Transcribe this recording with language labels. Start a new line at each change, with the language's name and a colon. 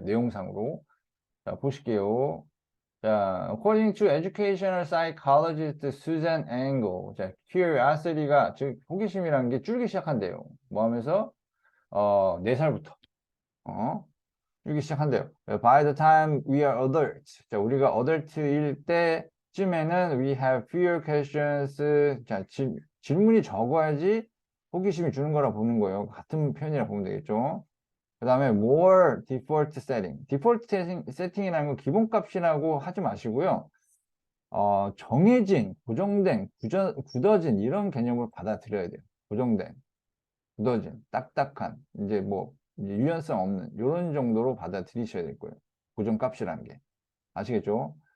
Korean: 내용상으로. 자, 보실게요. 자,
English: according to educational psychologist Susan Engel,
Korean: 자, curiosity가 즉 호기심이라는 게 줄기 시작한대요. 뭐 하면서 4살부터 줄기 시작한대요.
English: By the time we are adults,
Korean: 자, 우리가 adult일 때쯤에는
English: we have fewer questions.
Korean: 자, 질문이 적어야지 호기심이 주는 거라 보는 거예요. 같은 편이라 보면 되겠죠. 그 다음에
English: more default setting.
Korean: default setting이라는 건 기본값이라고 하지 마시고요. 정해진, 고정된, 굳어진 이런 개념을 받아들여야 돼요. 고정된, 굳어진, 딱딱한, 이제 뭐 이제 유연성 없는 이런 정도로 받아들이셔야 될 거예요. 고정값이라는 게. 아시겠죠?